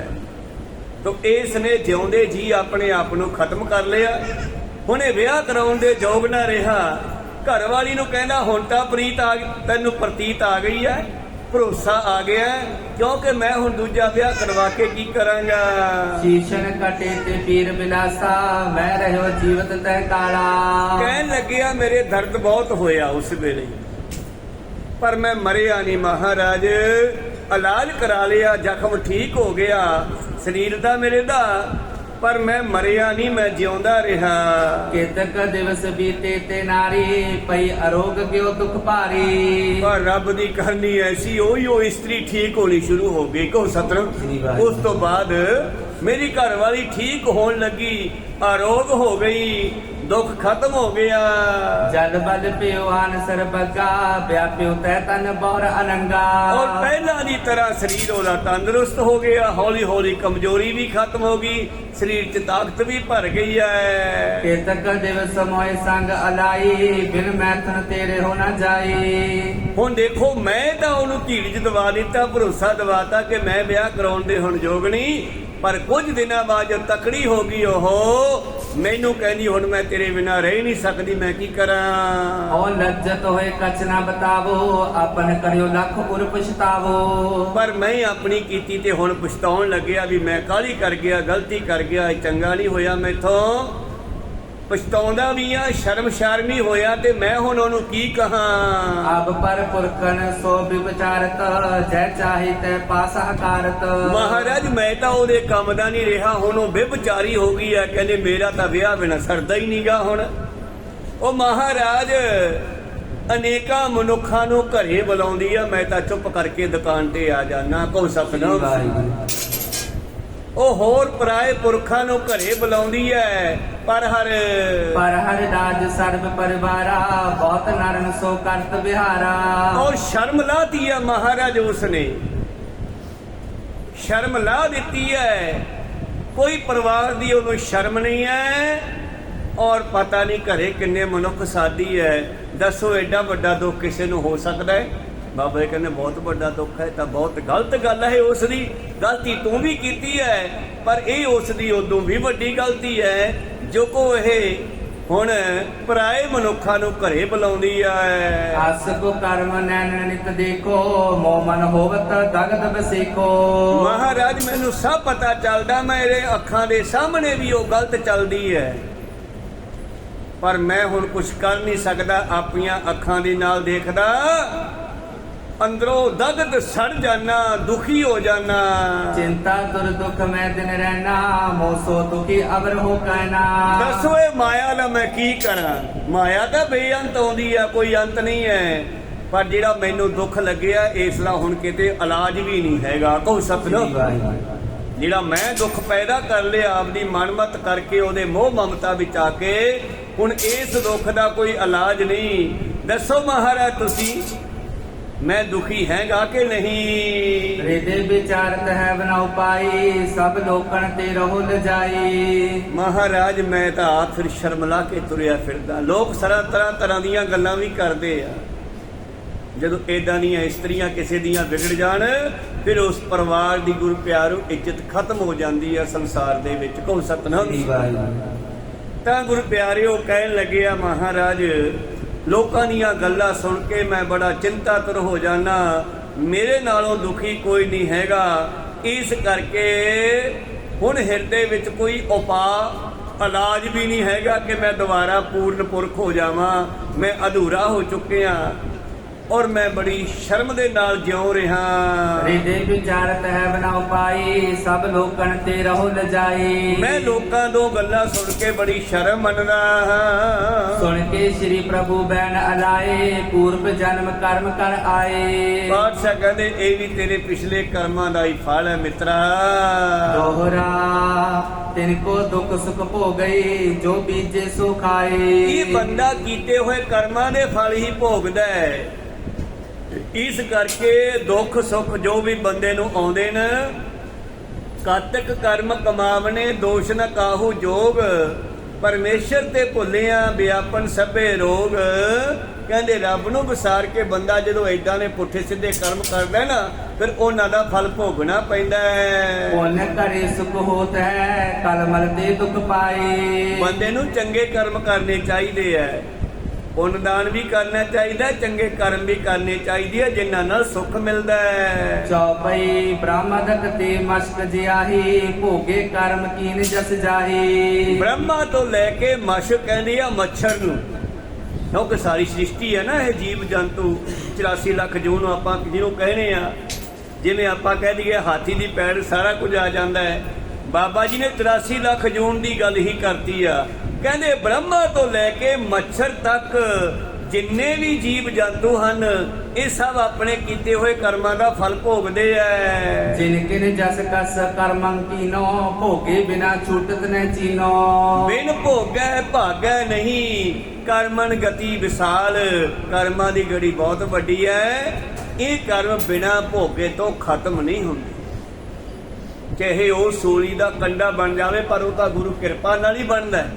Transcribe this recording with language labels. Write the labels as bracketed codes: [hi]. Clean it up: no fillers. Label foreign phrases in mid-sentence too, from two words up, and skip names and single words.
[pa] ਤੋ ਇਸ ਨੇ ਜਿਉਂਦੇ ਜੀ ਆਪਣੇ ਆਪ ਨੂੰ ਖਤਮ ਕਰ ਲਿਆ। ਹੁਣ ਇਹ ਵਿਆਹ ਕਰਾਉਣ ਦੇ ਯੋਗ ਨਾ ਰਿਹਾ। ਘਰ ਵਾਲੀ ਨੂੰ ਕਹਿੰਦਾ ਹੁਣ ਤਾਂ ਪ੍ਰੀਤ ਆ ਤੈਨੂੰ ਪ੍ਰਤੀਤ ਆ ਗਈ ਹੈ, ਭਰੋਸਾ ਆ ਗਿਆ, ਕਿਉਂਕਿ ਮੈਂ ਹੁਣ ਦੂਜਾ ਵਿਆਹ ਕਰਵਾ ਕੇ ਕੀ ਕਰਾਂਗਾ। [hi] शीशन कटे ते पीर बिलासा, मैं रहो जीवत तह काला। [pa] ਕਹਿਣ ਲੱਗਿਆ ਮੇਰੇ ਦਰਦ ਬਹੁਤ ਹੋਇਆ ਉਸ ਵੇਲੇ, ਪਰ ਮੈਂ ਮਰਿਆ ਨਹੀਂ ਮਹਾਰਾਜ। ਇਲਾਜ ਕਰਾ ਲਿਆ, ਜ਼ਖਮ ਠੀਕ ਹੋ ਗਿਆ ਸਰੀਰ ਦਾ ਮੇਰੇ ਦਾ, ਪਰ ਮੈਂ ਮਰਿਆ ਨਹੀਂ, ਮੈਂ ਜਿਉਂਦਾ ਰਿਹਾ। [hi] केतक दिवस बीते ते नारी, पई अरोग क्यों दुख भारी। [pa] ਪਰ ਰੱਬ ਦੀ ਕਰਨੀ ਐਸੀ ਹੋਈ, ਉਹ ਇਸਤਰੀ ਠੀਕ ਹੋਣੀ ਸ਼ੁਰੂ ਹੋ ਗਈ। ਕਹੋ ਸਤਿਨਾਮ। ਉਸ ਤੋਂ ਬਾਅਦ ਮੇਰੀ ਘਰ ਵਾਲੀ ਠੀਕ ਹੋਣ ਲੱਗੀ, ਅਰੋਗ ਹੋ ਗਈ, ਦੁੱਖ ਖਤਮ ਹੋ ਗਿਆ। [hi] जल बल प्यो आन सर बगा, व्याप्यो तह तन बौर अनंगा। [pa] और ਪਹਿਲਾਂ ਦੀ ਤਰ੍ਹਾਂ ਸਰੀਰ ਉਹਦਾ ਤੰਦਰੁਸਤ ਹੋ ਗਿਆ। ਹੌਲੀ ਹੌਲੀ ਕਮਜ਼ੋਰੀ ਵੀ ਖਤਮ ਹੋ ਗਈ, ਸਰੀਰ 'ਚ ਤਾਕਤ ਵੀ ਭਰ ਗਈ ਹੈ। [hi] केतक दिवस मोय संग अलाई, बिन मैथन तेरे हो न जाई। [pa] ਹੁਣ ਦੇਖੋ ਮੈਂ ਤਾਂ ਉਹਨੂੰ ਧੀਰਜ ਦਵਾ ਦਿੱਤਾ, ਭਰੋਸਾ ਦਵਾਤਾ ਕਿ ਮੈਂ ਵਿਆਹ ਕਰਾਉਣ ਦੇ ਹੁਣ ਯੋਗ ਨਹੀਂ। ਪਰ ਕੁਝ ਦਿਨਾਂ ਬਾਅਦ ਜਦ ਤਕੜੀ ਹੋ ਗਈ ਉਹ ਮੈਨੂੰ ਕਹਿੰਦੀ ਹੁਣ ਮੈਂ ਤੇਰੇ ਬਿਨਾਂ ਰਹਿ ਨਹੀਂ ਸਕਦੀ, ਮੈਂ ਕੀ ਕਰਾਂ। [hi] और लज्जत होए कछ ना बतावो, अपन करियो लख उर पछतावो। [pa] ਪਰ ਮੈਂ ਆਪਣੀ ਕੀਤੀ ਤੇ ਹੁਣ ਪਛਤਾਉਣ ਲੱਗਿਆ ਵੀ ਮੈਂ ਕਾਹਲੀ ਕਰ ਗਿਆ, ਗਲਤੀ ਕਰ ਗਿਆ, ਇਹ ਚੰਗਾ ਨਹੀਂ ਹੋਇਆ ਮੈਥੋਂ। ਪਛਤਾਉਂਦਾ ਵੀ ਆ, ਸ਼ਰਮਸ਼ਾਰਮੀ ਹੋਇਆ ਤੇ ਮੈਂ ਹੁਣ ਉਹਨੂੰ ਕੀ ਕਹਾਂ। [hi] अब पर पुरखन सो विचारत, जय चाहे तै पासा कारत। [pa] ਮਹਾਰਾਜ ਮੈਂ ਤਾਂ ਉਹਦੇ ਕੰਮ ਦਾ ਨਹੀਂ ਰਿਹਾ, ਹੁਣ ਉਹ ਬੇਵਿਚਾਰੀ ਹੋ ਗਈ ਹੈ। ਕਹਿੰਦੇ ਮੇਰਾ ਤਾਂ ਵਿਆਹ ਬਿਨਾਂ ਸਰਦਾ ਹੀ ਨਹੀਂਗਾ ਹੁਣ। ਉਹ ਮਹਾਰਾਜ ਅਨੇਕਾਂ ਮਨੁੱਖਾਂ ਨੂੰ ਘਰੇ ਬੁਲਾਉਂਦੀ ਆ, ਮੈਂ ਤਾਂ ਚੁੱਪ ਕਰਕੇ ਦੁਕਾਨ ਤੇ ਆ ਜਾਣਾ। ਕਹੋ ਸਤਿਨਾਮ। ਉਹ ਹੋਰ ਪਰਾਏ ਪੁਰਖਾਂ ਨੂੰ ਘਰੇ ਬੁਲਾਉਂਦੀ ਹੈ, ਪਰ ਹਰ [hi] राज सर्व परिवारा, बहुत नरन सो करत बिहारा। [pa] ਔਰ ਸ਼ਰਮ ਲਾਤੀ ਹੈ ਮਹਾਰਾਜ, ਉਸਨੇ ਸ਼ਰਮ ਲਾ ਦਿੱਤੀ ਹੈ। ਕੋਈ ਪਰਿਵਾਰ ਦੀ ਉਹਨੂੰ ਸ਼ਰਮ ਨਹੀਂ ਹੈ। ਔਰ ਪਤਾ ਨਹੀਂ ਘਰੇ ਕਿੰਨੇ ਮਨੁੱਖ ਸਾਦੀ ਹੈ। ਦੱਸੋ ਐਡਾ ਵੱਡਾ ਦੁੱਖ ਕਿਸੇ ਨੂੰ ਹੋ ਸਕਦਾ ਹੈ? ਬਾਬਾ ਜੀ ਕਹਿੰਦੇ ਬਹੁਤ ਵੱਡਾ ਦੁੱਖ ਹੈ। ਤਾਂ ਬਹੁਤ ਗਲਤ ਗੱਲ ਹੈ। ਉਸ ਦੀ ਗਲਤੀ ਤੂੰ ਵੀ ਕੀਤੀ ਹੈ, ਪਰ ਇਹ ਉਸ ਦੀ ਉਦੋਂ ਵੀ ਵੱਡੀ ਗਲਤੀ ਹੈ ਜੋ ਕੋ ਇਹ ਹੁਣ ਪਰਾਏ ਮਨੁੱਖਾਂ ਨੂੰ ਘਰੇ ਬੁਲਾਉਂਦੀ ਹੈ। [hi] आस को कर्म नैन नित देखो, मोमन होवत दगद बसेको। [pa] ਮਹਾਰਾਜ ਮੈਨੂੰ ਸਭ ਪਤਾ ਚੱਲਦਾ, ਮੇਰੇ ਅੱਖਾਂ ਦੇ ਸਾਹਮਣੇ ਵੀ ਉਹ ਗਲਤ ਚੱਲਦੀ ਹੈ, ਪਰ ਮੈਂ ਹੁਣ ਕੁਝ ਕਰ ਨਹੀਂ ਸਕਦਾ। ਆਪਣੀਆਂ ਅੱਖਾਂ ਦੇ ਨਾਲ ਦੇਖਦਾ, ਅੰਦਰੋਂ ਦਗਦ ਸੜ ਜਾਨਾ, ਦੁਖੀ ਹੋ ਜਾਨਾ। [hi] चिंता दुर दुख मैं दिन रहना, मोसो दुखी अवर हो कहना। [pa] ਦੱਸੋ ਇਹ ਮਾਇਆ ਦਾ ਮੈਂ ਕੀ ਕਰਾਂ। ਮਾਇਆ ਤਾਂ ਬੇਅੰਤ ਆਉਂਦੀ ਆ, ਕੋਈ ਅੰਤ ਨਹੀਂ ਹੈ। ਪਰ ਜਿਹੜਾ ਮੈਨੂੰ ਦੁੱਖ ਲੱਗਿਆ ਇਸ ਦਾ ਹੁਣ ਕਿਤੇ ਇਲਾਜ ਵੀ ਨਹੀਂ ਹੈਗਾ। ਕਹੋ ਸਤਿਨਾਮ। ਜਿਹੜਾ ਮੈਂ ਦੁੱਖ ਪੈਦਾ ਕਰ ਲਿਆ ਆਪਦੀ ਮਨਮਤ ਕਰਕੇ, ਉਹਦੇ ਮੋਹ ਮਮਤਾ ਵਿੱਚ ਆ ਕੇ, ਹੁਣ ਇਸ ਦੁੱਖ ਦਾ ਕੋਈ ਇਲਾਜ ਨਹੀਂ। ਦੱਸੋ ਮਹਾਰਾਜ ਤੁਸੀਂ, ਮੈਂ ਦੁਖੀ ਹੈਗਾ ਕਿ ਨਹੀਂ। [hi] हृदय विचारत है बना उपाई, सब लोकन ते रहो लजाई। [pa] ਮਹਾਰਾਜ ਮੈਂ ਤਾਂ ਆਪ ਫਿਰ ਸ਼ਰਮ ਲਾ ਕੇ ਤੁਰਿਆ ਫਿਰਦਾ। ਲੋਕ ਤਰ੍ਹਾਂ ਦੀਆਂ ਗੱਲਾਂ ਵੀ ਕਰਦੇ ਆ। ਜਦੋਂ ਏਦਾਂ ਦੀਆਂ ਇਸਤਰੀਆਂ ਕਿਸੇ ਦੀਆਂ ਵਿਗੜ ਜਾਣ, ਫਿਰ ਉਸ ਪਰਿਵਾਰ ਦੀ ਗੁਰੂ ਪਿਆਰੋ ਇੱਜ਼ਤ ਖਤਮ ਹੋ ਜਾਂਦੀ ਆ ਸੰਸਾਰ ਦੇ ਵਿੱਚ। ਕਹੋ ਸਤਿਨਾਮ। ਤਾਂ ਗੁਰੂ ਪਿਆਰਿਓ ਕਹਿਣ ਲੱਗੇ ਆ ਮਹਾਰਾਜ, ਲੋਕਾਂ ਦੀਆਂ ਗੱਲਾਂ ਸੁਣ ਕੇ ਮੈਂ ਬੜਾ ਚਿੰਤਾਤੁਰ ਹੋ ਜਾਣਾ। ਮੇਰੇ ਨਾਲੋਂ ਦੁਖੀ ਕੋਈ ਨਹੀਂ ਹੈਗਾ। ਇਸ ਕਰਕੇ ਹੁਣ ਹਿਰਦੇ ਵਿੱਚ ਕੋਈ ਉਪਾਅ ਇਲਾਜ ਵੀ ਨਹੀਂ ਹੈਗਾ ਕਿ ਮੈਂ ਦੁਬਾਰਾ ਪੂਰਨ ਪੁਰਖ ਹੋ ਜਾਵਾਂ। ਮੈਂ ਅਧੂਰਾ ਹੋ ਚੁੱਕਿਆ ਔਰ ਮੈਂ ਬੜੀ ਸ਼ਰਮ ਦੇ ਨਾਲ ਜਿਉ ਰਿਹਾ। [hi] हृदय विचारत है बना उपाई सब लोकन ते रहो लजाई। [pa] ਮੈਂ ਲੋਕਾਂ ਤੋਂ ਗੱਲਾਂ ਸੁਣ ਕੇ ਬੜੀ ਸ਼ਰਮ ਮੰਨਦਾ ਹਾਂ। [hi] सुन के श्री प्रभु बैन अलाए पूर्व जन्म कर्म कर आए। [pa] ਪਾਤਸ਼ਾਹ ਕਹਿੰਦੇ ਇਹ ਵੀ ਤੇਰੇ ਪਿਛਲੇ ਕਰਮਾਂ ਦਾ ਹੀ ਫਲ ਹੈ ਮਿੱਤਰਾ। [hi] दोहरा तिनको दुख सुख भो गई जो बीजे सो खाए। [pa] ਇਹ ਬੰਦਾ ਕੀਤੇ ਹੋਏ ਕਰਮਾਂ ਦੇ ਫਲ ਹੀ ਭੋਗਦਾ ਹੈ। ਇਸ ਕਰਕੇ ਦੁੱਖ ਸੁੱਖ ਜੋ ਵੀ ਬੰਦੇ ਨੂੰ ਆਉਂਦੇ ਨੇ, ਕਾਤਕ ਕਰਮ ਕਮਾਵਨੇ ਦੋਸ਼ ਨ ਕਾਹੂ ਜੋਗ, ਪਰਮੇਸ਼ਰ ਤੇ ਭੁੱਲਿਆ ਵਿਆਪਨ ਸਭੇ ਰੋਗ। ਕਹਿੰਦੇ ਰੱਬ ਨੂੰ ਵਿਸਾਰ ਕੇ ਬੰਦਾ ਜਦੋਂ ਏਦਾਂ ਨੇ ਪੁੱਠੇ ਸਿੱਧੇ ਕਰਮ ਕਰਦਾ ਨਾ, ਫਿਰ ਉਹਨਾਂ ਦਾ ਫਲ ਭੋਗਣਾ ਪੈਂਦਾ ਹੈ। [hi] पुण्य करे सुख होत है कलमल ते दुख पाए। [pa] ਬੰਦੇ ਨੂੰ ਚੰਗੇ ਕਰਮ ਕਰਨੇ ਚਾਹੀਦੇ ਹੈ, ਪੁੰਨ ਦਾਨ ਵੀ ਕਰਨਾ ਚਾਹੀਦਾ, ਚੰਗੇ ਕਰਮ ਵੀ ਕਰਨੇ ਚਾਹੀਦੇ ਆ ਜਿਨ੍ਹਾਂ ਨਾਲ ਸੁੱਖ ਮਿਲਦਾ ਹੈ। [hi] चौपई ब्रह्मदक ते मश्क जियाही भोगे कर्म कीन जस जाही। [pa] ਬ੍ਰਹਮਾ ਤੋਂ ਲੈ ਕੇ ਮਸ਼ਕ ਕਹਿੰਦੀ ਆ ਮੱਛਰ ਨੂੰ, ਕਿਉਂਕਿ ਸਾਰੀ ਸ੍ਰਿਸ਼ਟੀ ਹੈ ਨਾ, ਇਹ ਜੀਵ ਜੰਤੂ 84 ਲੱਖ ਜੂਨ ਨੂੰ ਆਪਾਂ ਜਿਹਨੂੰ ਕਹਿੰਦੇ ਆ, ਜਿਵੇਂ ਆਪਾਂ ਕਹਿ ਦਈਏ ਹਾਥੀ ਦੀ ਪੈੜ ਸਾਰਾ ਕੁਝ ਆ ਜਾਂਦਾ ਹੈ। ਬਾਬਾ ਜੀ ਨੇ 83 ਲੱਖ ਜੂਨ ਦੀ ਗੱਲ ਹੀ ਕਰਤੀ ਆ। ਕਹਿੰਦੇ ਬ੍ਰਹਮਾ ਤੋਂ ਲੈ ਕੇ ਮੱਛਰ ਤੱਕ ਜਿੰਨੇ ਵੀ ਜੀਵ ਜੰਤੂ ਹਨ, ਇਹ ਸਭ ਆਪਣੇ ਕੀਤੇ ਹੋਏ ਕਰਮਾਂ ਦਾ ਫਲ ਭੋਗਦੇ ਐ। [hi] जिनकिन जस कस कर्मं कीनो भोगे बिना छूटत न चीनो। [pa] ਬਿਨ ਭੋਗੈ ਭਾਗੈ ਨਹੀਂ, ਕਰਮਨ ਗਤੀ ਵਿਸਾਲ। ਕਰਮਾਂ ਦੀ ਗੜੀ ਬਹੁਤ ਵੱਡੀ ਹੈ। ਇਹ ਕਰਮ ਬਿਨਾ ਭੋਗੇ ਤੋਂ ਖਤਮ ਨਹੀਂ ਹੁੰਦੇ। ਚਾਹੇ ਉਹ ਸੂਲੀ ਦਾ ਕੰਡਾ ਬਣ ਜਾਵੇ, ਪਰ ਉਹ ਤਾਂ ਗੁਰੂ ਕਿਰਪਾ ਨਾਲ ਹੀ ਬਣਦਾ ਹੈ।